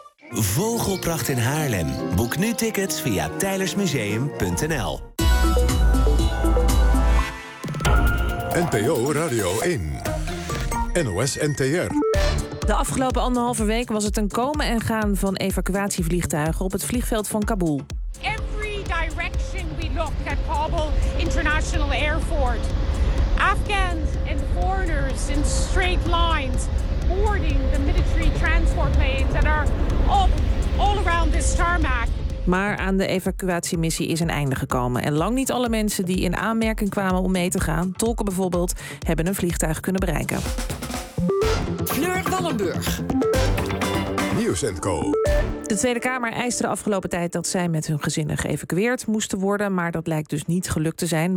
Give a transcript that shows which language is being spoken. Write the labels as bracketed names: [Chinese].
[Dutch] Vogelpracht in Haarlem. Boek nu tickets via teylersmuseum.nl. NPO Radio 1. NOS NTR. De afgelopen anderhalve week was het een komen en gaan van evacuatievliegtuigen op het vliegveld van Kabul. [English] Every direction we look at Kabul International Airport. Afghans and foreigners in straight lines boarding the military transport planes that are all around this tarmac. [Dutch] Maar aan de evacuatiemissie is een einde gekomen. En lang niet alle mensen die in aanmerking kwamen om mee te gaan, tolken bijvoorbeeld, hebben een vliegtuig kunnen bereiken. Fleur Wallenburg. Nieuws & Co. De Tweede Kamer eiste de afgelopen tijd dat zij met hun gezinnen geëvacueerd moesten worden, maar dat lijkt dus niet gelukt te zijn.